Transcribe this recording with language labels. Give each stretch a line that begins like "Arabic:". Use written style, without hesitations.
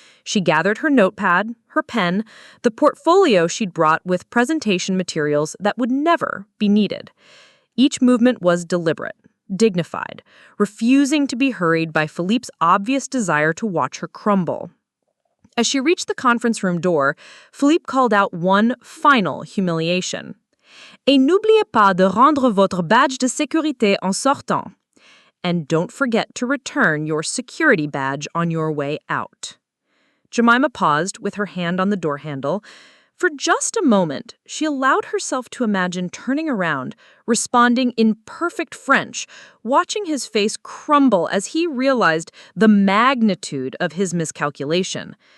English: She gathered her notepad, her pen, the portfolio she'd brought with presentation materials that would never be needed. Each movement was deliberate, dignified, refusing to be hurried by Philippe's obvious desire to watch her crumble. As she reached the conference room door, Philippe called out one final humiliation.
French: "Et n'oubliez pas de rendre votre badge de sécurité en sortant.
English: And don't forget to return your security badge on your way out." Jemima paused with her hand on the door handle. For just a moment, she allowed herself to imagine turning around, responding in perfect French, watching his face crumble as he realized the magnitude of his miscalculation.